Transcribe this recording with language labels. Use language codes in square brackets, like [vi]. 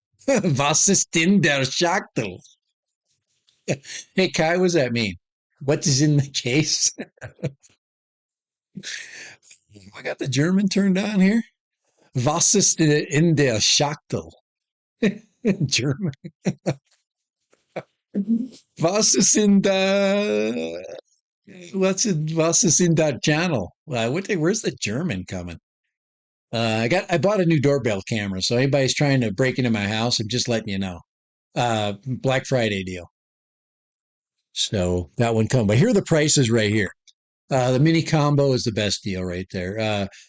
[de] Was ist in der Schachtel? [en] Hey, Kai, what does that mean? What is in the case? I got the German turned on here. [de] Was ist in der Schachtel? German. [en] Was ist in the [de] was ist [en] in that channel? Where's the German coming? I bought a new doorbell camera, so anybody's trying to break into my house, I'm just letting you know. Black Friday deal. So that one come. But here are the prices right here. The mini combo is the best deal right there.